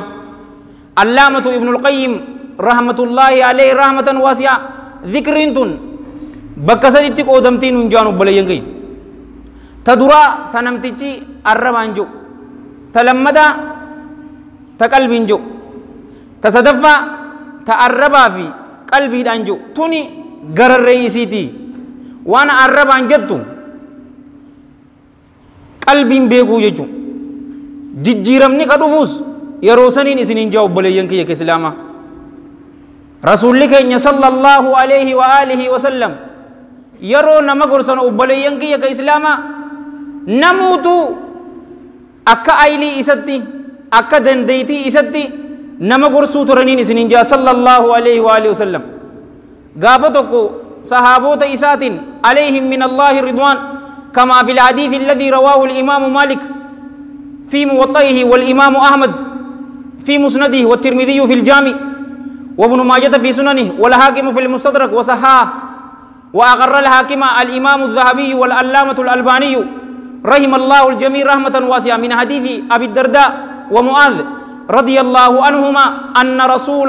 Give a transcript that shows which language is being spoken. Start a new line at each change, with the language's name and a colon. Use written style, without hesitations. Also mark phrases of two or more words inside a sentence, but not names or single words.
Oromo: allaamatu ibnul qayyim
Arabic: رحمة الله عليه رحمة واسعة
Oromo: dhikriin tun bakka saditti qoodamtii nun jaan obboleeyyan kiyya ta duraa ta namtichi arrabaan jiru ta lammadaa ta qalbiin jiru ta sadaffaa ta arrabaa fi qalbiidhaan jiru tuni gararree isiitii waan arrabaan jettu qalbiin beekuu jechuun jijjiiramni ka dhufuus yeroo saniin isiniin jaa obboleeyyan kiyya ka islaamaa rasuulli keenya
Arabic: صلى الله عليه وآله وسلم
Oromo: yeroo nama gorsan obboleeyyan kiyya ka islaamaa namuutu akka aylii isatti akka dandeeytii isatti nama gorsuu turaniin isiniin jaa
Arabic: صلى الله عليه وآله وسلم
Oromo: gaafa tokko sahaabota isaatiin
Arabic: عليهم من الله رضوان كما في الحديث الذي رواه الإمام مالك في موطئه والإمام أحمد في مسنده والترمذي في الجامع وابن ماجة في سننه والحاكم في المستدرك وصححه وأقر الحاكم الإمام الذهبي والعلامة الألباني رحم الله الجميع رحمة واسعة من حديث أبي الدرداء ومعاذ رضي الله عنهما أن رسول